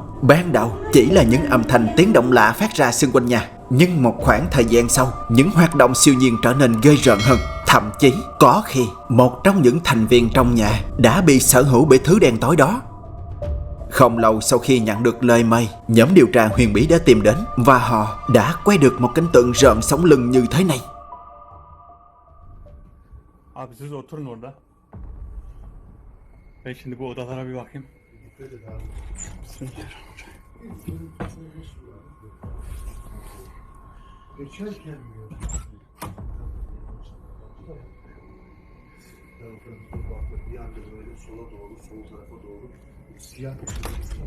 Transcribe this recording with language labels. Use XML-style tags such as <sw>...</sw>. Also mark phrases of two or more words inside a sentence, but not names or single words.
<vi>Ban đầu chỉ là những âm thanh tiếng động lạ phát ra xung quanh nhà, nhưng một khoảng thời gian sau, những hoạt động siêu nhiên trở nên ghê rợn hơn. Thậm chí có khi một trong những thành viên trong nhà đã bị sở hữu bởi thứ đen tối đó. Không lâu sau khi nhận được lời mời, nhóm điều tra huyền bí đã tìm đến và họ đã quay được một cảnh tượng rợn sống lưng như thế này.</vi> <tr>Abi siz oturun orada. Ben şimdi bu odalara bir bakayım. Bismillahirrahmanirrahim. Geçerken bir anda böyle sola doğru, sol tarafa doğru siyah bir şey var.</tr>